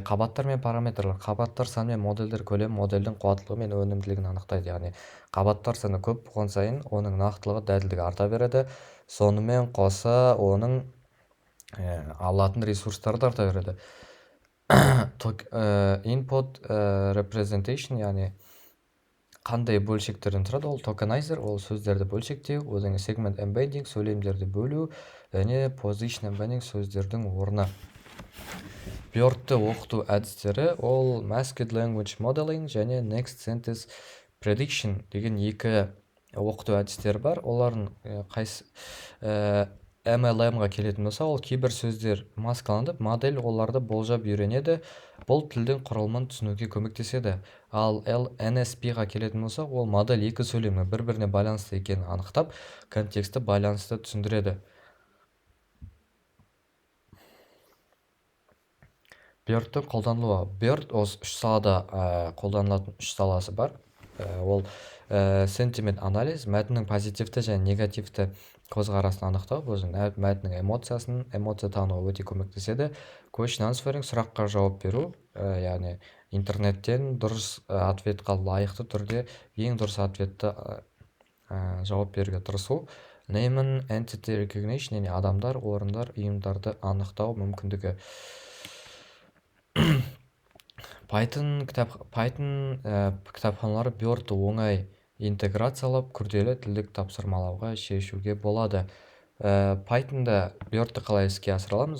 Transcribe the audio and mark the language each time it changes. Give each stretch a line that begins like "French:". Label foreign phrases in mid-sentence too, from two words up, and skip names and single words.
Kazakh: Қабаттар мен параметрлер, қабаттар саны мен модельдер көлемі модельдің қуаттылығы мен өнімділігін анықтайды, яғни қабаттар саны көп болған сайын оның нақтылығы, дәлдігі арта береді. Сонымен қоса оның алатын ресурстары да арта береді.
English: Input representation,
Kazakh: яғни қандай бөлшектерден тұрады, ол tokenizer, ол сөздерді бөлшектеу, одан кейін
English: segment embedding,
Kazakh: сөйлемдерді бөлу, және
English: position embedding,
Kazakh: сөздердің орны. Бёрдті оқыту әдістері ол
English: masked language modeling
Kazakh: және
English: next sentence prediction
Kazakh: деген екі оқыту әдістері бар. Олардың қайсы MLM-ға келетін болса, ол кейбір сөздер маскаланып, модель оларды болжап үйренеді. Бұл тілдің құрылымын түсінуге көмектеседі. Ал NSP-ға келетін болса, ол модель екі сөйлемнің бір-біріне байланысты екенін анықтап, контексті байланысты түсіндіреді. Бёрдті қолданылуы. Бёрд осы үш салада қолданылатын үш саласы бар. Ол sentiment анализ, мәтіннің позитивті және негативті көзқарасын анықтау, бұл мәтіннің эмоция тануға өте көмектеседі.
English: Question answering,
Kazakh: сұраққа жауап беру, яғни интернеттен дұрыс ответқа лайықты түрде ең дұрыс ответті жауап беруге тырысу.
English: Name and entity recognition,
Kazakh: яғни адамдар, орындар, ұйымдарды анықтау мүмкіндігі. Python кітапханалары Бёрдті оңай интеграциялап, күрделі тілдік тапсырмалауға шешуге болады. Pythonда Бёрдті қалай іске асыра аламыз?